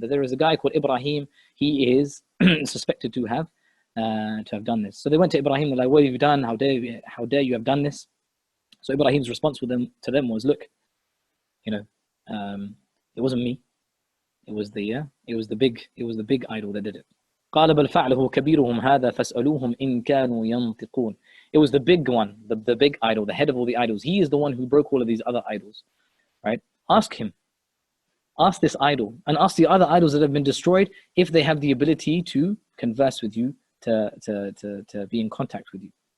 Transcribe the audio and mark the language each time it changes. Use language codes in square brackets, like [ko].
[en] That there is a guy called Ibrahim. He is suspected to have done this. So they went to Ibrahim. They're like, "What have you done? How dare you have done this?" So Ibrahim's response to them was, "Look, it wasn't me. It was the big idol that did it. [ar] قال بل فعله كبيرهم هذا فاسألوهم إن كانوا ينطقون. [en] It was the big one, the big idol, the head of all the idols. He is the one who broke all of these other idols, right? Ask him. Ask this idol and ask the other idols that have been destroyed if they have the ability to converse with you, to be in contact with you.